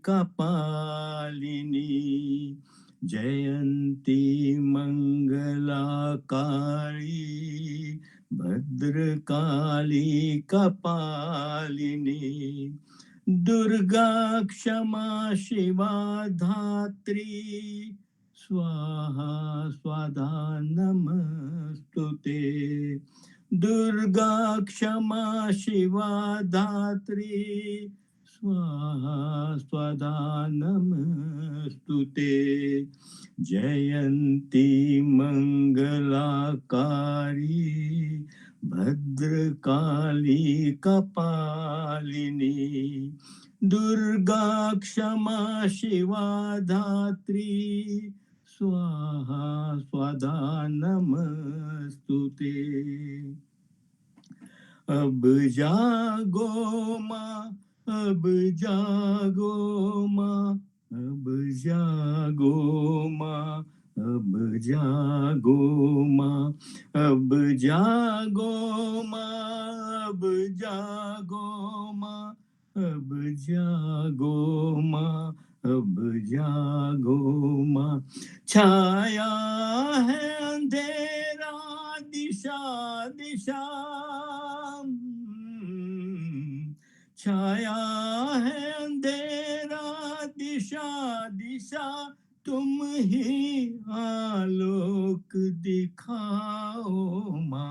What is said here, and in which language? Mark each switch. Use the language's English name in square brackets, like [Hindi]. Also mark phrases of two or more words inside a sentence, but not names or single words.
[Sanskrit] કપાલિની, જયંતી મંગલા કાલી ભદ્રકાલી કપાલિની, દુર્ગા ક્ષમા શિવા ધાત્રી, સ્વાહા સ્વાધા નમસ્તુતે. દુર્ગા ક્ષમા શિવા ધાત્રી, स्वाहा स्वधा नमस्तुते जयंती मंगलाकारी भद्रकाली कपालिनी दुर्गा क्षमा शिवा धात्री स्वाहा स्वधा नमस्तुते। [Hindi] अब जागो माँ, अब जागो माँ, अब जागो माँ, अब जागो माँ, अब जागो माँ, अब जागो माँ, अब जागो माँ, अब जागो माँ। छाया है अंधेरा दिशा दिशा, छाया है अंधेरा दिशा दिशा, तुम ही आलोक दिखाओ माँ।